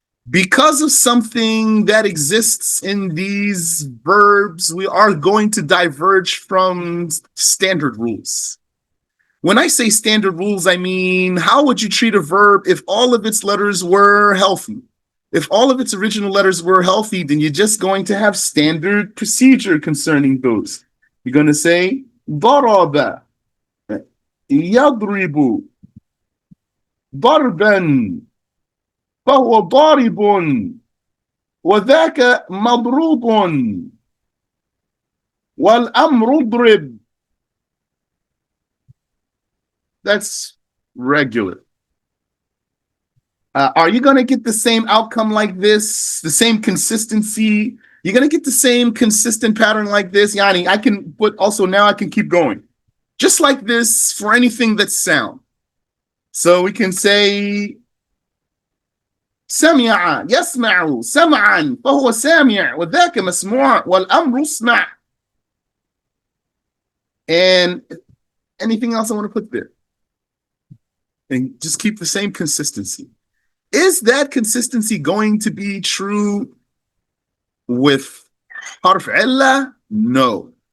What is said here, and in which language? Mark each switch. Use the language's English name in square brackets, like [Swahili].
[English] Because of something that exists in these verbs, we are going to diverge from standard rules. When I say standard rules, I mean, how would you treat a verb if all of its letters were healthy? If all of its original letters were healthy, then you're just going to have standard procedure concerning those. You're going to say, [Arabic] ضرب, يضرب, ضربا, فهو ضارب, وذاك مضروب, والأمر اضرب. [English] That's regular. Are you going to get the same outcome like this? The same consistency? You're going to get the same consistent pattern like this? Yani, I can put also now I can keep going. Just like this for anything that's sound. So we can say [Arabic] سمع يسمع سمعا فهو سامع وذاك مسموع والأمر اسمع. [English] And anything else I want to put there? And just keep the same consistency. Is that consistency going to be true with harf illa? No.